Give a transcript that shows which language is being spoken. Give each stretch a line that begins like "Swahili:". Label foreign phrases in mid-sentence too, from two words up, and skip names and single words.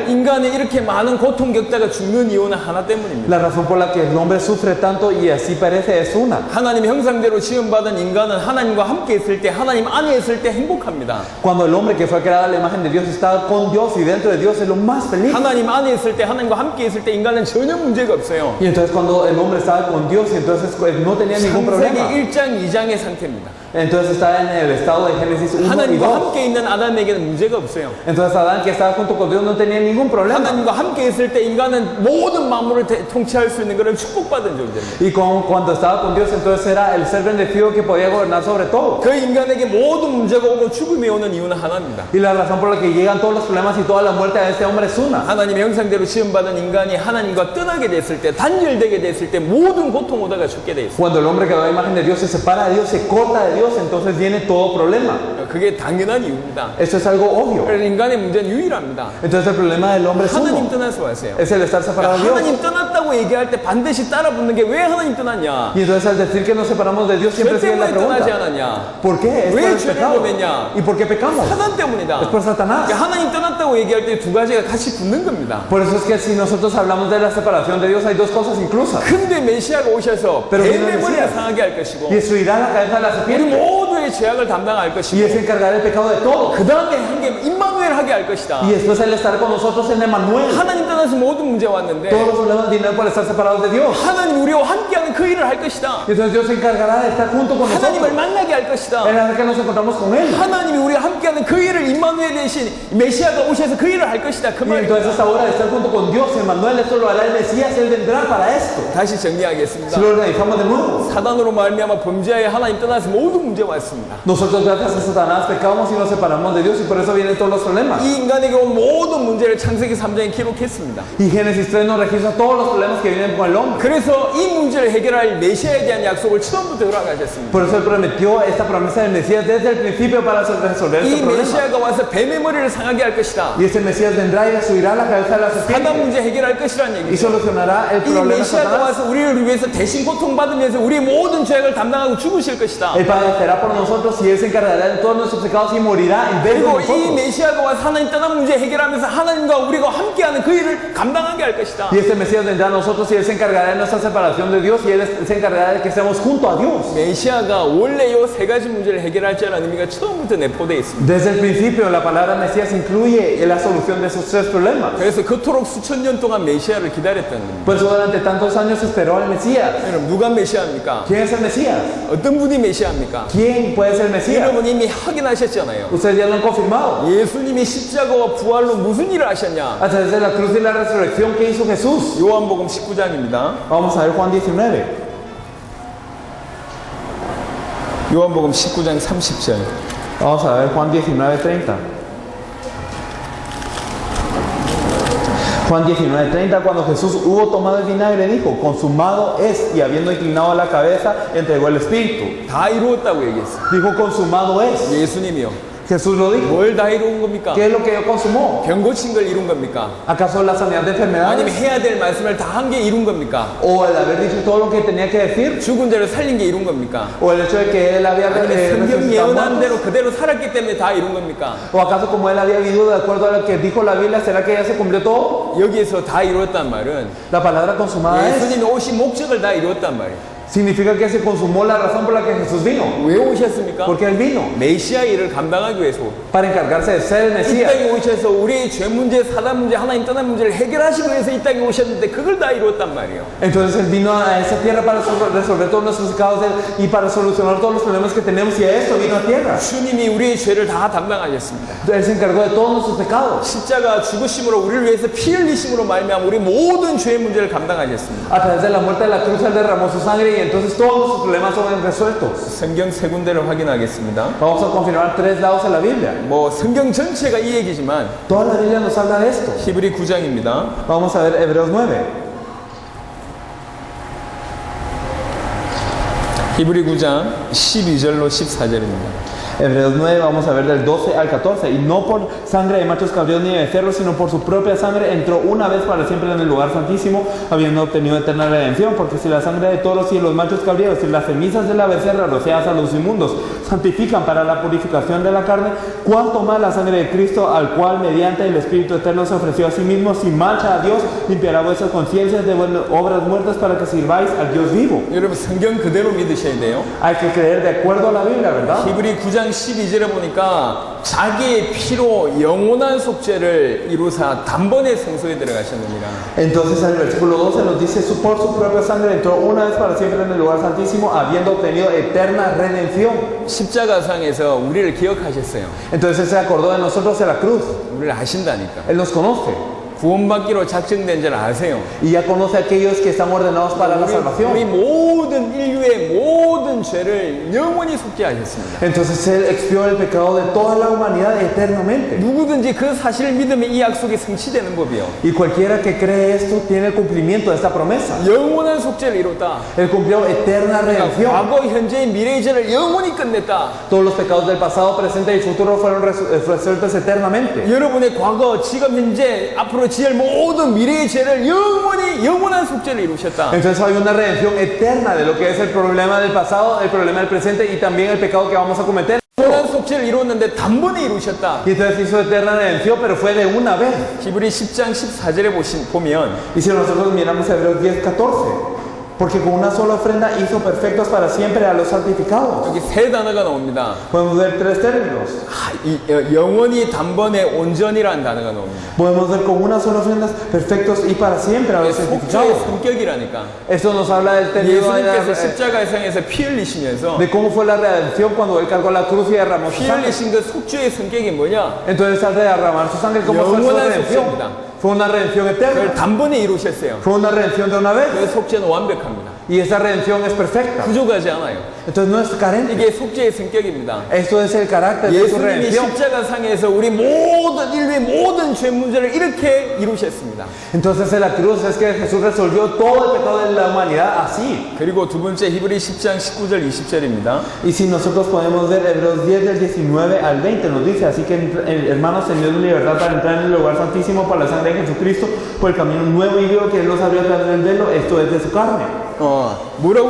Korean: 인간이 이렇게 많은 고통 겪다가 죽는 이유는 하나 때문입니다.
Spanish: La razón por la que el hombre sufre tanto y así perece es una.
Korean: 하나님 형상대로 지음받은 인간은 하나님과 함께 있을 때 하나님 안에 있을 때 행복합니다.
Spanish: Cuando el hombre que fue creado a la imagen de Dios está con Dios y dentro de Dios es lo más feliz.
Korean: 하나님 안에 있을 때 하나님과 함께 있을 때 인간은 전혀 문제가 없어요.
Spanish: Y entonces cuando el hombre estaba con Dios y entonces no tenía ningún
Korean: 창세기
Spanish: problema.
Korean: 1장 2장의 상태입니다.
Spanish: Entonces está en el estado de Génesis 1 y
Korean: 하나님과
Spanish: 2.
Korean: 함께 있는 아담에게는 문제가 없어요.
Spanish: Entonces Adán que estaba junto con Dios no tenía ningún problema.
Korean: 하나님과 함께 있을 때 인간은 모든 만물을 통치할 수 있는 것을 축복받은 존재입니다.
Spanish: Y cuando estaba con Dios entonces era el ser bendecido que podía gobernar sobre todo.
Korean: 그 인간에게 모든 문제가 오고 죽음이 오는 이유는 하나입니다.
Spanish: Y la razón por la que llegan todos los problemas y toda la muerte a este hombre es una.
Korean: 하나님의 형상대로 지음받은 인간이 하나님과 떠나게 됐을 때 단절되게 됐을 때 모든 고통 오다가 죽게 돼 있어요.
Spanish: Cuando el hombre que da la imagen de Dios se separa de Dios, se corta de Dios, entonces viene todo problema.
Korean: 그게 당연한 이유입니다.
Spanish: Esto es algo obvio.
Korean: 그래서 인간의 문제는 유일합니다.
Spanish: Entonces el problema del hombre es
Korean: 하나님
Spanish: uno.
Korean: 떠나서 왔어요.
Spanish: Es el estar separado de Dios.
Korean: 하나님 떠났다고 얘기할 때 반드시 따라 붙는 게 왜 하나님 떠났냐?
Spanish: Y entonces al decir que nos separamos de Dios
Korean: 죄
Spanish: siempre sigue la
Korean: 때문에 떠나지
Spanish: pregunta.
Korean: 않았냐?
Spanish: ¿Por qué? Es por
Korean: 왜
Spanish: el
Korean: 죄를
Spanish: pecado.
Korean: 범했냐?
Spanish: ¿Y por qué pecamos?
Korean: 사단 때문이다.
Spanish: Es por Satanás.
Korean: 그러니까 하나님 떠났다고 얘기할 때 두 가지가 같이 붙는 겁니다.
Spanish: Por eso es que si nosotros hablamos de la separación de Dios hay dos cosas inclusas.
Korean: 근데 메시아가 오셔서
Spanish: Pero viene
Korean: 뱀의
Spanish: el
Korean: 머리를
Spanish: Mesías.
Korean: 상하게 할 것이고
Spanish: Y destruirá la cabeza de la
Korean: 우리
Spanish: serpiente.
Korean: 모두의 죄악을 담당할
Spanish: Y
Korean: 것이고
Spanish: él se encargará del pecado de todo.
Korean: 그 다음에 한 게 임마누엘 하게 할 것이다.
Spanish: Y después él estará con nosotros en Emmanuel.
Korean: 하나님 떠나서 모든 문제 왔는데
Spanish: Todos los problemas vinieron por estar separados de Dios.
Korean: 하나님 우리와 함께하는 그 일을 할 것이다.
Spanish: Y entonces Dios se encargará de estar junto con
Korean: 하나님을
Spanish: nosotros.
Korean: 만나게 할 것이다.
Spanish: En la que nos encontramos con él.
Korean: 하나님이 우리와 함께하는 그 일을 임마누엘 대신 메시아가 오셔서 그 일을 할 것이다. 그
Spanish: Y entonces
Korean: 말입니다.
Spanish: esta hora de estar junto con Dios, Emmanuel, esto lo hará el Mesías, él vendrá para esto.
Korean: 다시 정리하겠습니다.
Spanish: Si lo organizamos de nuevo.
Korean: 사단으로 말미암아 범죄하에 하나님 떠나서 모든 문제 왔습니다.
Spanish: Nosotros gracias a Satanás pecamos y nos separamos de Dios y por eso vienen todos los problemas.
Korean: 이 인간에게 온 모든 문제를 창세기 3장에 기록했습니다.
Spanish: Y Génesis 3 nos registra todos los problemas que vienen con el hombre.
Korean: 그래서 이 문제를 해결할 메시아에 대한 약속을 처음부터 허락하셨습니다.
Spanish: Por eso él prometió esta promesa del Mesías desde el principio para resolver
Korean: 이
Spanish: este problema.
Korean: 메시아가 와서 뱀의 머리를 상하게 할 것이다.
Spanish: Y este Mesías vendrá y destruirá la cabeza de la
Korean: 사단
Spanish: serpiente
Korean: 문제 해결할 것이라는
Spanish: y
Korean: 얘기죠.
Spanish: solucionará el
Korean: 이
Spanish: problema de
Korean: 메시아가
Spanish: Satanás.
Korean: 와서 우리를 위해서 대신 고통받으면서 우리의 모든 죄악을 담당하고 죽으실 것이다.
Spanish: Él padecerá por nosotros y Él se encargará de todos nuestros pecados y morirá en vez de
Korean: 그리고 이
Spanish: nosotros.
Korean: 메시아가 와서 하나님 떠난 문제 해결하면서 하나님과 우리가 함께하는 그 일을 감당하게 할 것이다.
Spanish: Y este Mesías vendrá a nosotros y Él se encargará de nuestra separación de Dios y Él se encargará de que estemos junto a Dios.
Korean: 메시아가 원래 이 세 가지 문제를 해결할 자라는 의미가 처음부터 내포되어 있습니다.
Spanish: Desde el principio la palabra Mesías incluye la solución de esos tres problemas.
Korean: 그래서 그토록 수천 년 동안 메시아를 기다렸다는 겁니다.
Spanish: Por eso durante tantos años esperó al Mesías.
Korean: 여러분 누가 메시아입니까?
Spanish: ¿Quién es el Mesías?
Korean: 어떤 분이 메시아입니까?
Spanish: ¿Quién puede ser el Mesías?
Korean: 여러분 이미 확인하셨잖아요.
Spanish: Ustedes ya lo han confirmado.
Korean: 예수님이 십자가와 부활로 무슨 일을 하셨냐?
Spanish: A través de la cruz y la resurrección que hizo Jesús.
Korean: 요한복음 19장입니다.
Spanish: Vamos a ver Juan 19. 요한복음 19장 30절. Vamos a ver Juan 19:30. Juan 19:30, cuando Jesús hubo tomado el vinagre, dijo, consumado es, y habiendo inclinado la cabeza, entregó el Espíritu.
Korean: 다 이루었다고 얘기했어요.
Spanish: Dijo, consumado es.
Korean: 예수님이요.
Spanish: Jesús lo dijo.
Korean: 뭘 다 이룬 겁니까?
Spanish: ¿Qué es lo que Él consumó?
Korean: 병 고친 걸 이룬 겁니까?
Spanish: ¿Acaso la sanidad de
Korean: 아니면
Spanish: enfermedades?
Korean: 해야 될 말씀을 다 한 게 이룬 겁니까?
Spanish: ¿O el haber dicho todo lo que tenía que decir?
Korean: 죽은 자를 살린 게 이룬 겁니까?
Spanish: ¿O el hecho de que Él había
Korean: 아니면 성경
Spanish: resucitado
Korean: 예언한
Spanish: muertos?
Korean: 대로 그대로 살았기 때문에 다 이룬 겁니까?
Spanish: ¿O acaso como Él había vivido de acuerdo a lo que dijo la Biblia, será que ya se cumplió todo?
Korean: 여기에서 다 이루었단 말은
Spanish: La palabra consumada es,
Korean: 예수님이 오신 목적을 다 이루었단 말이에요.
Spanish: significa que se consumó la razón por la que Jesús vino.
Korean: 왜 오셨습니까?
Spanish: Porque Él vino
Korean: 메시아 일을 감당하기 위해서
Spanish: para encargarse de ser el
Korean: 이
Spanish: Mesías.
Korean: 땅에 오셔서 우리의 죄 문제, 사단 문제, 하나님 떠난 문제를 해결하시기 위해서 이 땅에 오셨는데 그걸 다 이루었단 말이에요.
Spanish: Entonces Él vino a esa tierra para resolver todos nuestros pecados y para solucionar todos los problemas que tenemos y a esto vino a tierra.
Korean: 주님이 우리의 죄를 다 담당하셨습니다.
Spanish: Él se encargó de todos nuestros pecados.
Korean: 십자가 죽으심으로 우리를 위해서 피 흘리심으로 말미암아 우리 모든 죄의 문제를 감당하셨습니다.
Spanish: A través de la muerte de la cruz Él derramó su sangre y entonces todos nuestros problemas son resueltos.
Korean: 성경 세 군데를 확인하겠습니다.
Spanish: Vamos a confirmar tres lados de la Biblia.
Korean: 뭐 성경 전체가 이 얘기지만
Spanish: Toda la Biblia nos habla de esto.
Korean: 히브리 9장입니다.
Spanish: Vamos a ver Hebreos 9.
Korean: 히브리 9장 12절로 14절입니다.
Spanish: Hebreos 9, vamos a ver del 12 al 14. Y no por sangre de machos cabríos ni de becerros, sino por su propia sangre entró una vez para siempre en el lugar santísimo, habiendo obtenido eterna redención. Porque si la sangre de toros y de los machos cabríos y las cenizas de la becerra rociadas a los inmundos santifican para la purificación de la carne, cuánto más la sangre de Cristo, al cual mediante el Espíritu Eterno se ofreció a sí mismo sin mancha a Dios, limpiará vuestras conciencias de obras muertas para que sirváis al Dios vivo.
Korean: 여러분 성경 그대로 믿으셔야 돼요.
Spanish: Hay que creer de acuerdo a la Biblia, ¿verdad?
Korean: 히브리 9장 12절에 보니까 자기의 피로 영원한 속죄를 이루사 단번에 성소에 들어가셨느니라.
Spanish: Entonces el versículo 12 nos dice, por su propia sangre entró una vez para siempre en el lugar santísimo, habiendo obtenido eterna redención.
Korean: 십자가상에서 우리를 기억하셨어요.
Spanish: Entonces Él se acordó de nosotros en la cruz.
Korean: 우리를 아신다니까.
Spanish: Él nos conoce
Korean: 구원받기로 작정된 줄 아세요.
Spanish: y ya conoce a aquellos que están ordenados para la
Korean: 우리
Spanish: salvación.
Korean: 모든 인류의 모든 죄를 영원히 속죄하셨습니다.
Spanish: Entonces Él expió el pecado de toda la humanidad eternamente.
Korean: 누구든지 그 사실을 믿으면 이 약속이 성취되는 법이요.
Spanish: Y cualquiera que cree esto tiene el cumplimiento de esta promesa.
Korean: 영원한 속죄를 이뤘다.
Spanish: Él cumplió eterna redención.
Korean: 과거, 현재의 미래의 죄를 영원히 끝냈다.
Spanish: Todos los pecados del pasado, presente y futuro fueron resueltos eternamente.
Korean: 여러분의 과거, 지금, 현재, 앞으로 지을 모든 미래의 죄를 영원한 속죄를 이루셨다.
Spanish: Entonces hay una redención eterna de lo que es el problema del pasado, el problema del presente y también el pecado que vamos a cometer.
Korean: 영원한 속죄를 이루었는데 단번에 이루셨다.
Spanish: Y entonces hizo eterna redención, pero fue de una vez.
Korean: 히브리 10장 14절에 보면
Spanish: Y si nosotros miramos Hebreos 10:14, porque con una sola ofrenda hizo perfectos para siempre a los santificados.
Korean: 여기 세 단어가 나옵니다.
Spanish: Podemos ver tres términos.
Korean: 영원히 단번에 온전이라는 단어가 나옵니다.
Spanish: Podemos ver con una sola ofrenda perfectos y para siempre a los
Korean: 속죄의
Spanish: santificados.
Korean: 성격이라니까.
Spanish: Esto nos habla del término
Korean: 예수님께서 십자가상에서 피 흘리시면서
Spanish: de cómo fue la redención cuando Él cargó la cruz y derramó su
Korean: 피
Spanish: sangre.
Korean: 흘리신 그 속죄의 성격이 뭐냐?
Spanish: Entonces al derramar su sangre, ¿cómo fue su
Korean: 영원한
Spanish: redención?
Korean: 속죄입니다.
Spanish: Fue una redención
Korean: 그걸
Spanish: eterna.
Korean: 단번에 이루셨어요.
Spanish: Fue una redención de una vez.
Korean: 그 속죄는 완벽합니다.
Spanish: Y esa redención es perfecta.
Korean: 부족하지 않아요.
Spanish: Entonces no es carente.
Korean: 이게 속죄의 성격입니다.
Spanish: Esto es el carácter de su
Korean: 예수님이
Spanish: redención.
Korean: 십자가상에서 우리 모든 인류의 모든 죄 문제를 이렇게 이루셨습니다.
Spanish: Entonces en la cruz es que Jesús resolvió todo el pecado de la humanidad así.
Korean: 그리고 두 번째 히브리 10장 19절 20절입니다.
Spanish: Y si nosotros podemos ver Hebreos 10 del 19 al 20 nos dice, así que hermanos, teniendo libertad para entrar en el lugar santísimo por la sangre de Jesucristo, por el camino nuevo y vivo que Él nos abrió a través del velo, esto es de su carne.